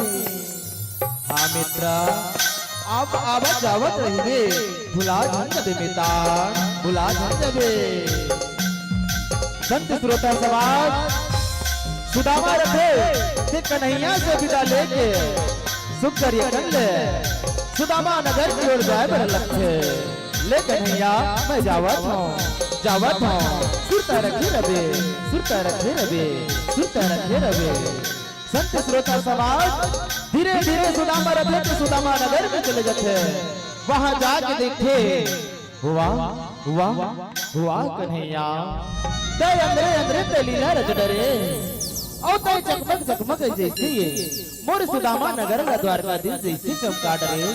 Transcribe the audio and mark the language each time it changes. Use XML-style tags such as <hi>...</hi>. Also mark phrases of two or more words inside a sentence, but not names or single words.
<hne>हाँ मित्र अब आवाज जावत रहिबे भुला जबे मिता भुला जबे। संत श्रोता समाज सुदामा रखे ते कन्हैया से विदा लेके सुख करिए कर ले सुदामा नगर की ओर जाए बर लक्ष्य ले कन्हैया मैं जावत हूँ सुरता रखे रबे सुरता रखे रबे सुरता रखे रबे। संत श्रोता समाज धीरे धीरे सुदामा रथे तो सुदामा नगर में चले जाते। वहां जाके देखे हुआ हुआ हुआ कन्हैया दे अंदरे अंदरे ते लीला रच डरे और ते चकमक चकमक जैसे ये मोर सुदामा नगर का द्वारकाधीश जैसे चमका डरे।</hne>